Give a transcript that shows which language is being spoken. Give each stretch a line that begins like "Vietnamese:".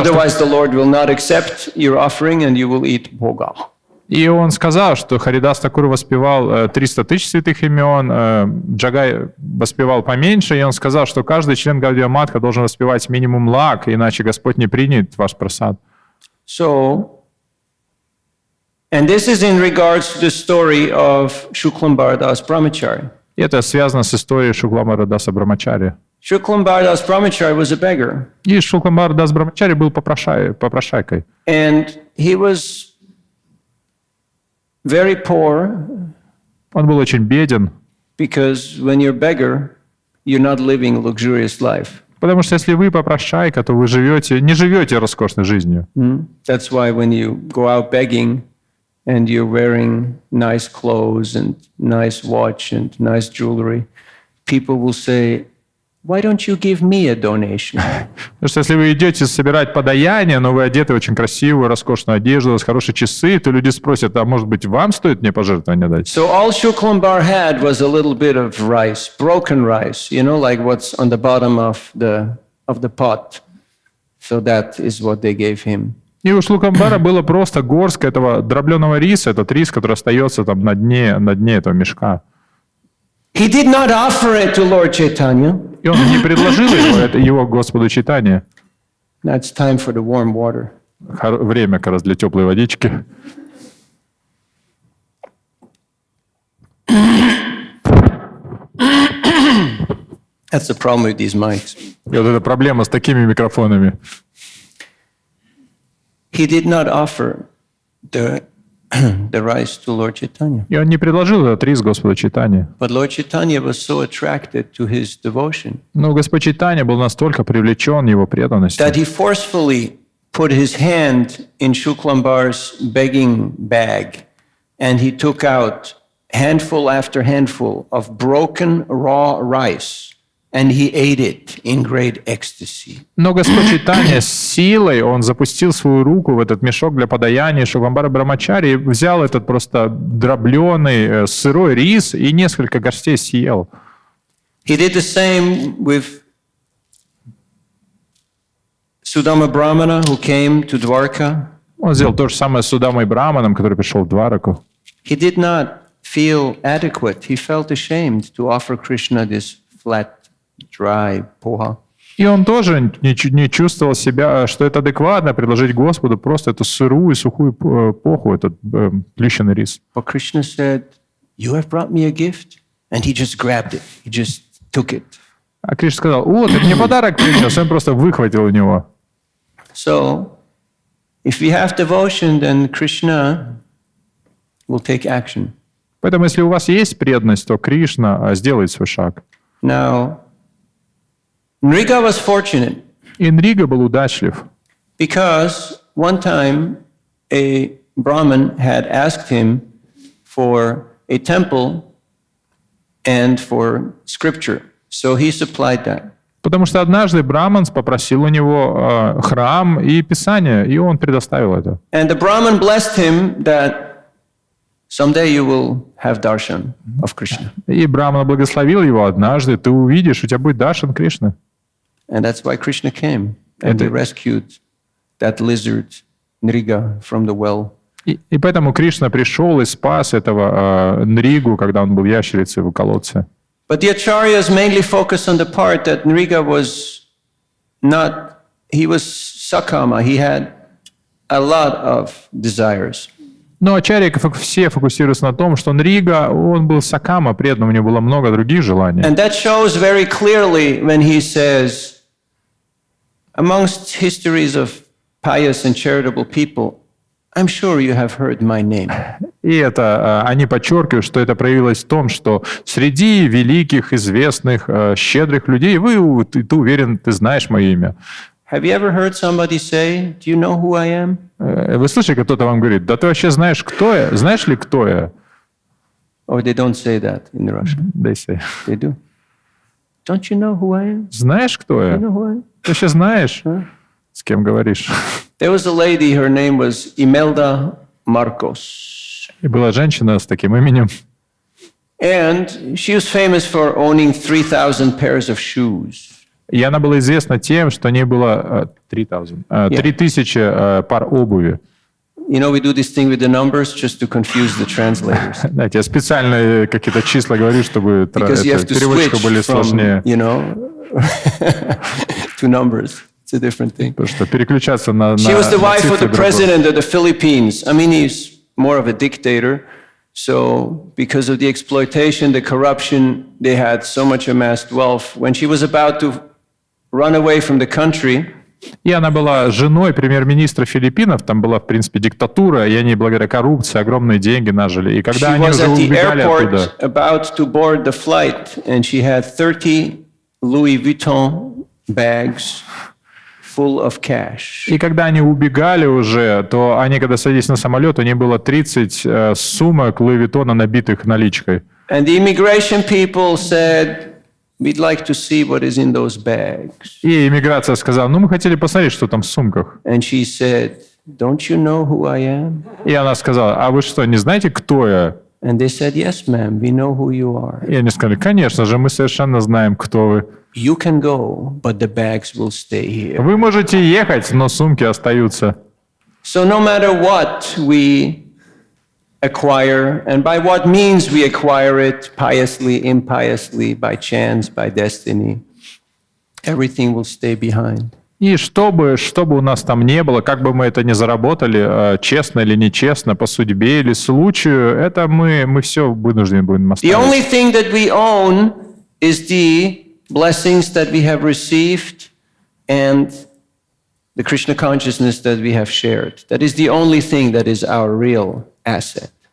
English: Otherwise, the Lord will not accept your offering, and you will eat bhoga.
Russian: что Харидас Такур воспевал 300 тысяч святых имен, Джагай воспевал поменьше, и он сказал, что каждый член Гаудия Матха должен воспевать минимум лак, иначе Господь не примет ваш прасад.
English: So, and this is in regards to the story of Shuklambar Das Brahmachari.
Russian: И это связано с историей Шукламбара Даса Брамачари.
English: Shuklambar Das Brahmachari was a beggar.
Russian: И Шукламбар Дас Брамачари был попрошайкой.
English: And he was very poor
Russian: Он был очень беден,
English: because when you're a beggar, you're not living a luxurious life.
Russian: потому что если вы попрошайка, то вы не живете роскошной жизнью.
English: That's why when you go out begging and you're wearing nice clothes and nice watch and nice jewelry, people will say, why don't you give me a donation?
Russian: Потому что если вы идете собирать подаяние, но вы одеты в очень красивую, роскошную одежду, у вас хорошие часы, то люди спросят, а может быть, вам стоит мне пожертвование дать?
English: So all Shuklambar had was a little bit of rice, broken rice, like what's on the bottom of the pot. So that is what they gave him.
Russian: И у Шлукамбара было просто горстка этого дробленого риса, этот рис, который остается там на дне этого мешка.
English: He did not offer it to Lord Chaitanya.
Russian: И он не предложил его Господу Чайтанье.
English: Now it's time for the warm water.
Russian: Время как раз для теплой водички.
English: That's the problem with these mics.
Russian: И вот эта проблема с такими микрофонами.
English: He did not offer the rice to Lord Chaitanya.
Russian: И он не предложил этот рис Господу Чайтанье.
English: But Lord Chaitanya was so attracted to his devotion
Russian: Но Господь Чайтанья был настолько привлечен его преданностью,
English: that he forcefully put his hand in Shuklambar's begging bag and he took out handful after handful of broken raw rice and he ate it in great ecstasy.
Russian: Но Господь Чайтанья с силой, он запустил свою руку в этот мешок для подаяния Шукламбара Брамачари и взял этот просто дробленый сырой рис и несколько горстей съел.
English: He did the same with Sudama Brahmana who came to Dwarka.
Russian: Он сделал то же самое с Судамой Браманом, который пришел в Двараку.
English: He did not feel adequate. He felt ashamed to offer Krishna this flat, dry poha.
Russian: И он тоже не чувствовал себя, что это адекватно предложить Господу просто эту сырую, сухую поху, этот плющенный рис.
English: But Krishna said, "You have brought me a gift," and he just grabbed it. He just took it.
Russian: А Кришна сказал: "О, ты мне подарок принес", он просто выхватил у него.
English: So, if we have devotion, then Krishna will take action.
Russian: Поэтому, если у вас есть преданность, то Кришна сделает свой шаг.
English: Now, Nriga was fortunate
Russian: И Нрига был удачлив,
English: because one time a Brahmin had asked him for a temple and for scripture. So he supplied that.
Russian: потому что однажды Браман попросил у него храм и писание, и он предоставил это.
English: And the Brahmin blessed him that someday you will have darshan of Krishna.
Russian: И Браман благословил его: однажды ты увидишь, у тебя будет даршан Кришны.
English: And that's why Krishna came and he rescued that lizard Nriga from the well.
Russian: И поэтому Кришна пришел и спас этого Нригу, когда он был ящерицей в колодце.
English: But the acharyas mainly focus on the part that Nriga was not, he was sakama, he had a lot of desires.
Russian: Но ачарьи все фокусируются на том, что Нрига, он был сакама, преданным, у него было много других желаний.
English: And that shows very clearly when he says, amongst histories of pious and charitable people, I'm sure you have heard my name.
Russian: И это они подчеркивают, что это проявилось в том, что среди великих, известных, щедрых людей ты уверен, ты знаешь мое имя.
English: Have you ever heard somebody say, do you know who I am?
Russian: Вы слышали, кто-то вам говорит, да ты вообще знаешь, кто я? Знаешь ли, кто я?
English: Or they don't say that in Russian. They say. They do. Don't you know who I am?
Russian: Знаешь, кто я?
English: You know who I am?
Russian: Ты вообще знаешь, с кем говоришь?
English: There was a lady, her name was Imelda Marcos.
Russian: И была женщина с таким именем.
English: And she was famous for owning 3,000 pairs of shoes.
Russian: И она была известна тем, что у нее было 3000 пар обуви.
English: You know, we do this thing with the numbers just to confuse the translators.
Russian: Знаете, я специально какие-то числа говорю, чтобы переводчику были сложнее.
English: You know, to numbers. It's a different thing.
Russian: Потому что переключаться на
English: She was the wife of the
Russian: цифры
English: president of the Philippines. I mean, he's more of a dictator. So because of the exploitation, the corruption, they had so much amassed wealth. When she was about to run away from the country,
Russian: И она была женой премьер-министра Филиппинов, там была, в принципе, диктатура, и они благодаря коррупции огромные деньги нажили. И когда
English: she
Russian: они
English: was
Russian: уже
English: at the
Russian: убегали оттуда,
English: airport about to board the flight, and she had 30 Louis Vuitton bags full of cash.
Russian: и когда они убегали уже, то они, когда садились на самолет, у них было 30 сумок Луи Виттона, набитых наличкой.
English: And the immigration people said, we'd like to see what is in those bags.
Russian: И иммиграция сказала, ну мы хотели посмотреть, что там в сумках.
English: And she said, don't you know who I am?
Russian: И она сказала, а вы что, не знаете, кто я?
English: And they said, yes, ma'am, we know who you are.
Russian: И они сказали, конечно же, мы совершенно знаем, кто вы.
English: You can go, but the bags will stay here.
Russian: Вы можете ехать, но сумки остаются.
English: So no matter what we acquire, and by what means we acquire it, piously, impiously, by chance, by destiny, everything will stay behind.
Russian: И что бы у нас там не было, как бы мы это ни заработали, честно или нечестно, по судьбе или случаю, это мы все вынуждены будем
English: The
Russian: оставить.
English: only thing that we own is the blessings that we have received and the Krishna consciousness that we have shared. That is the only thing that is our real asset.